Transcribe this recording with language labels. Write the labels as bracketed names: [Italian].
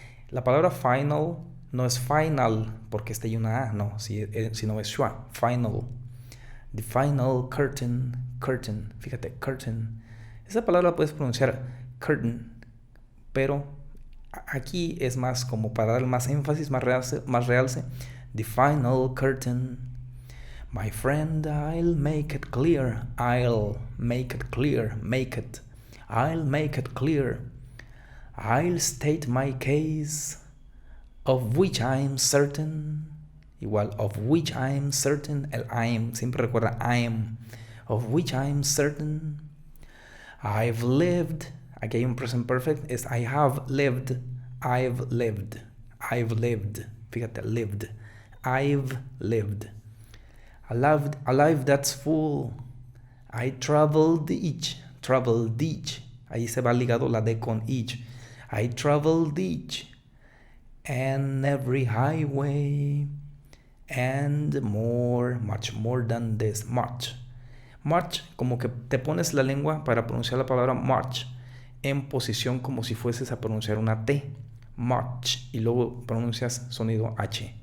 [Spanish] La palabra final no es final porque está ahí una A, no, sino es schwa, final. [English] The final curtain, [Spanish] fíjate, [English] curtain. [Spanish] Esa palabra la puedes pronunciar curtain, pero aquí es más como para dar más énfasis, más realce. [English] The final curtain. My friend, I'll make it clear. I'll make it clear. I'll state my case, of which I'm certain. [Spanish] Igual, [English] of which I'm certain. El I'm, [Spanish] siempre recuerda [English] I'm. Of which I'm certain. I've lived. [Spanish] Aquí hay un [English] present perfect. Es I have lived. I've lived. [Spanish] Fíjate, [English] lived. I've lived. A life that's full. I traveled each. [Spanish] Ahí se va ligado la D con each. [English] I traveled each and every highway. And more, much more than this, much. [Spanish] Much, como que te pones la lengua para pronunciar la palabra much en posición como si fueses a pronunciar una T. Much. Y luego pronuncias sonido H.